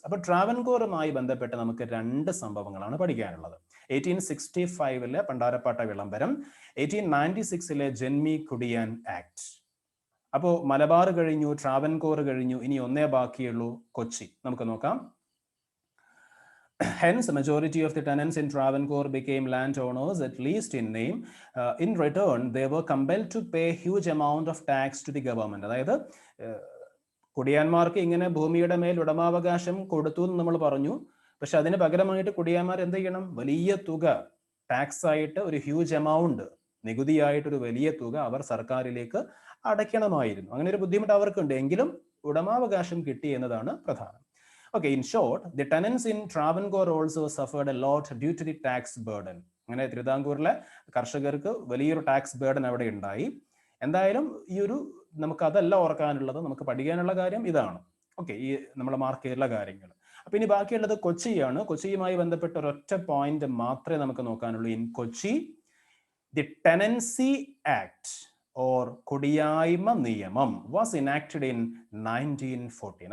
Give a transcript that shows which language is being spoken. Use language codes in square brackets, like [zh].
[ml] അപ്പൊ ട്രാവൻകൂറുമായി ബന്ധപ്പെട്ട് നമുക്ക് രണ്ട് സംഭവങ്ങളാണ് പഠിക്കാനുള്ളത്. 1865 പണ്ടാരപ്പാട്ട വിളംബരം, 1896 ജന്മി കുടിയാൻ ആക്ട്. അപ്പോൾ മലബാർ കഴിഞ്ഞു, ട്രാവൻകൂർ കഴിഞ്ഞു, ഇനി ഒന്നേ ബാക്കിയുള്ളൂ, കൊച്ചി. നമുക്ക് നോക്കാം. [en] Hence, a majority of the tenants in Travancore became landowners, at least in name. In return, they were compelled to pay a huge amount of tax to the government. [ml] അതായത് കുടിയാന്മാർക്ക് ഇങ്ങനെ ഭൂമിയുടെ മേൽ ഉടമാവകാശം കൊടുത്തു എന്ന് നമ്മൾ പറഞ്ഞു. പക്ഷെ അതിന് പകരമായിട്ട് കുടിയാന്മാർ എന്ത് ചെയ്യണം? വലിയ തുക ടാക്സ് ആയിട്ട്, ഒരു [en] huge amount, [ml] നികുതിയായിട്ടൊരു വലിയ തുക അവർ സർക്കാരിലേക്ക് അടയ്ക്കണമായിരുന്നു. അങ്ങനെ ഒരു ബുദ്ധിമുട്ട് അവർക്കുണ്ട്. എങ്കിലും ഉടമാവകാശം കിട്ടി എന്നതാണ് പ്രധാനം. [en] Okay, in short, the tenants in Travancore also suffered a lot due to the tax burden. [ml] അങ്ങനെ തിരുവിതാംകൂറിലെ കർഷകർക്ക് വലിയൊരു ടാക്സ് ബേർഡൻ അവിടെ ഉണ്ടായി. എന്തായാലും ഈ ഒരു നമുക്ക് അതല്ല ഓർക്കാനുള്ളത്, നമുക്ക് പഠിക്കാനുള്ള കാര്യം ഇതാണ്. ഓക്കെ, ഈ നമ്മൾ മാർക്ക് ചെയ്തിട്ടുള്ള കാര്യങ്ങൾ. അപ്പൊ ഇനി ബാക്കിയുള്ളത് കൊച്ചിയാണ്. കൊച്ചിയുമായി ബന്ധപ്പെട്ട ഒരൊറ്റ പോയിന്റ് മാത്രമേ നമുക്ക് നോക്കാനുള്ളൂ. [en] In Kochi, the tenancy act or കുടിയായ്മ നിയമം was enacted in 1914.